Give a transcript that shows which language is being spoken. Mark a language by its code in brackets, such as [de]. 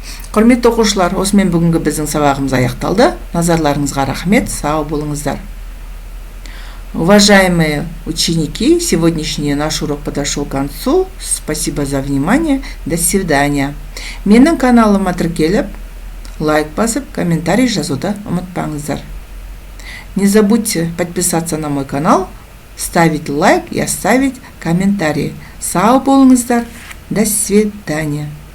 [kk] Құрметті оқушылар, осымен бүгінгі біздің сабағымыз аяқталды. Назарларыңызға рахмет, сау болыңыздар. [ru] Уважаемые ученики, сегодняшний наш урок подошел к концу. Спасибо за внимание. До свидания. [kk] Менің каналыма тіркеліп, лайк басып, комментарий жазуды ұмытпаңыздар. [ru] Не забудьте подписаться на мой канал, ставить лайк и оставить комментарий. [kk] Сау болыңыздар. [ru] До свидания.